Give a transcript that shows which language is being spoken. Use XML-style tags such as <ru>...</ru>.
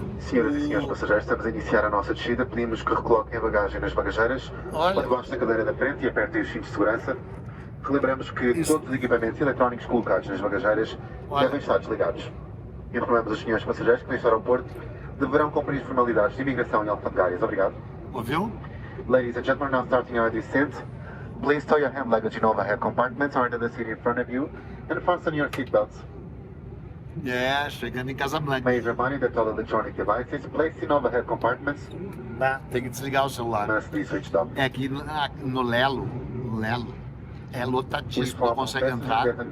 <pt>Senhoras e senhores passageiros, estamos a iniciar a nossa descida. Pedimos que recoloquem a bagagem nas bagageiras, debaixo da cadeira da frente e apertem os cintos de segurança. Relembramos que todos os equipamentos eletrónicos colocados nas bagageiras devem estar desligados. Informamos os senhores passageiros que neste aeroporto deverão cumprir formalidades de imigração e alfandegárias. Obrigado. Ouviu?</pt> <en>Ladies and gentlemen, now starting our descent. Please stow your hand luggage in overhead compartments or under the seat in front of you and fasten your seatbelts.</en> <pt>Chegando em Casablanca.</pt> <en>May I remind you that all electronic devices placed in overhead compartments</en> <pt>Tem que desligar o celular.</pt> <en>must be switched off.</en> <pt>É que no Lelo é lotadíssimo, não consegue entrar.</pt>